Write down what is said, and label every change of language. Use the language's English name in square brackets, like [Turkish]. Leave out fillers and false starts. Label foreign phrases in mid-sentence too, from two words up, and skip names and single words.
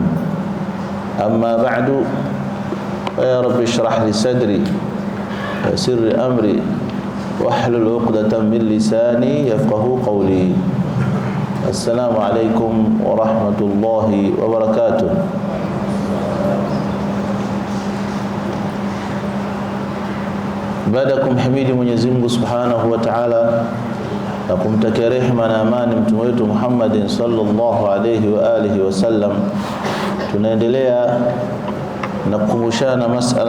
[Arabic] أما بعد، يا رب اشرح لي صدري ويسر أمري واحلل عقدة من لساني يفقهوا قولي. السلام عليكم ورحمة الله وبركاته. [Swahili] Baada ya kumhimidi Mwenyezi Mungu [Arabic] سبحانه وتعالى [Swahili] na kumtakia rehema na amani mtume wetu Muhammadin [Arabic] صلى الله عليه وآله وسلم, [Swahili] tunaendelea na kukumbushana masala